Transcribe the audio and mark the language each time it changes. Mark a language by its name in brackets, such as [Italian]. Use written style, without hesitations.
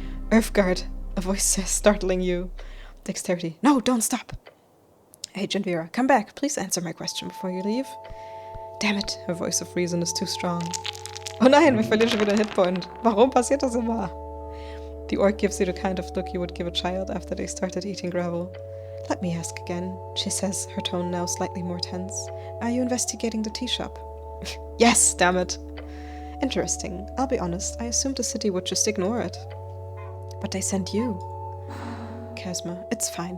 [English] Earthguard, a voice says, startling you. Dexterity. No, don't stop! Agent Vera, come back. Please answer my question before you leave. Damn it, her voice of reason is too strong. [German] Oh nein, wir verlieren schon wieder einen Hitpoint. Warum passiert das immer? [English] The orc gives you the kind of look you would give a child after they started eating gravel. Let me ask again, she says, her tone now slightly more tense. Are you investigating the tea shop? Yes, damn it. Interesting. I'll be honest, I assumed the city would just ignore it. But they sent you. Charisma. It's fine.